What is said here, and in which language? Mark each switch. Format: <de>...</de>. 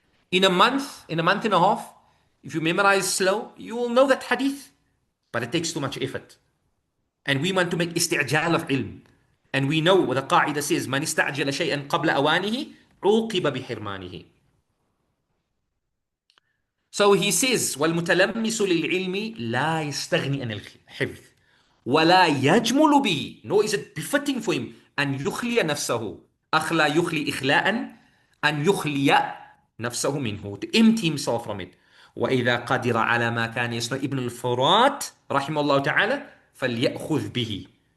<en>In a month and a half, if you memorize slow, you will know that hadith. But it takes too much effort. And we want to make isti'jal of ilm. And we know what the qa'idah says,</en> <ar>مَنِ اسْتَعْجَلَ شَيْئًا قَبْلَ أَوَانِهِ عُوقِبَ بِحِرْمَانِهِ.</ar> <en>So he says,</en> <ar>وَالْمُتَلَمِّسُ لِلْعِلْمِ لَا يَسْتَغْنِي عَنِ الْحِفْظِ وَلَا يَجْمُلُ بِهِ.</ar> <en>Nor is it befitting for him</en> <ar>أن يخلي نفسه. أخلى يخلي إخلاء أن يخلي نفسه منه,</ar> <en>to empty himself from it.</en> <ar>وإذا قدر على ما كان يصنع ابن الفرات رحمه الله تعالى فليأخذ به.</ar>